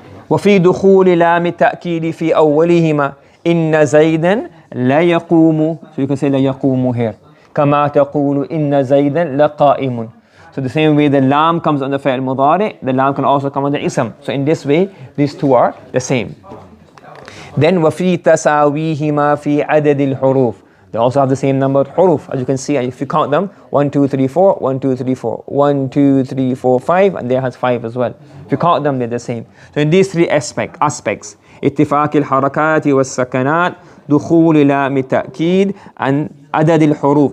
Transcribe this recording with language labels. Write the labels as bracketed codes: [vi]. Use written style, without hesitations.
[ar] وفي دخول لام التأكيد في أولهما إن زيدا لا يقوم. [en] So you can say [ar] لا يقوم [en] here. [ar] كما تقول إن زيدا لقائم. [en] So the same way the lam comes on the fi'l mudari, the lam can also come on the ism. So in this way, these two are the same. [ar] Then وفي تساويهما في عدد الحروف. [en] They also have the same number of huruf. As you can see, if you count them, 1, 2, 3, 4, 1, 2, 3, 4, 1, 2, 3, 4, 5, and there has 5 as well. If you count them, they're the same. So in these 3 aspects, [ar] اتفاق الحركات والسكنات, دخول لام التأكيد, [en] and [ar] عدد الحروف.